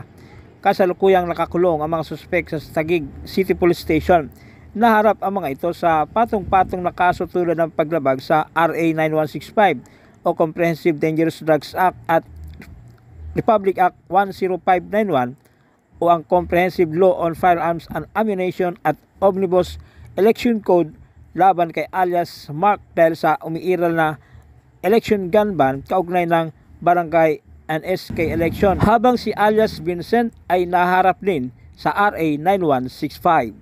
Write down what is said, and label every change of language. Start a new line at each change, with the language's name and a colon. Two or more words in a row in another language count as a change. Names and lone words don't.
Filipino: Kasalukuyang nakakulong ang mga suspek sa Taguig City Police Station. Naharap ang mga ito sa patong-patong na kaso tulad ng paglabag sa RA 9165 o Comprehensive Dangerous Drugs Act at Republic Act 10591 o ang Comprehensive Law on Firearms and Ammunition at Omnibus Election Code laban kay alias Mark dahil sa umiiral na
English: election gun ban
Filipino: kaugnay ng barangay and SK election, habang si alias Vincent ay naharap din sa RA 9165.